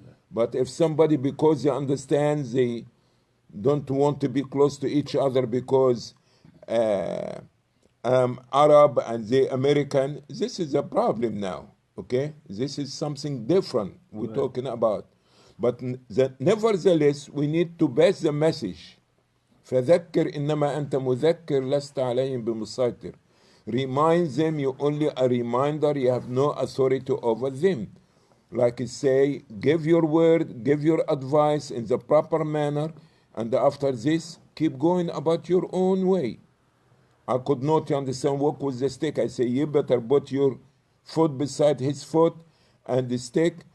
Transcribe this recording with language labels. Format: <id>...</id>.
<en>But if somebody, because they understand they don't want to be close to each other because I'm Arab and they American, this is a problem now, okay? This is something different we're talking about. But nevertheless, we need to pass the message.</en> <ar>فذكر إنما أنت مذكر لست عليهم بمسيطر.</ar> <en>Remind them, you only a reminder, you have no authority over them. Like I say, give your word, give your advice in the proper manner, and after this, keep going about your own way. I could not, you understand, walk with the stick. I say, you better put your foot beside his foot and the stick.</en>